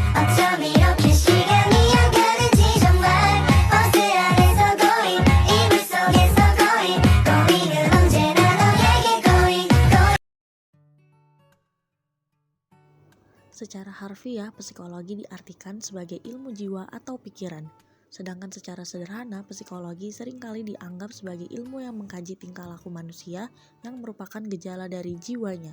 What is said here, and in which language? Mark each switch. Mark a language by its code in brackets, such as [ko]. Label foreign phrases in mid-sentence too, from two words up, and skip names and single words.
[ko] 어쩜 이렇게 시간이 안 가는지 정말 버스 안에서 고잉 이불 속에서 고잉 고잉은 언제나 너에게 [en] going going. [id] Secara harfiah, psikologi diartikan sebagai ilmu jiwa atau pikiran. Sedangkan secara sederhana, psikologi seringkali dianggap sebagai ilmu yang mengkaji tingkah laku manusia yang merupakan gejala dari jiwanya.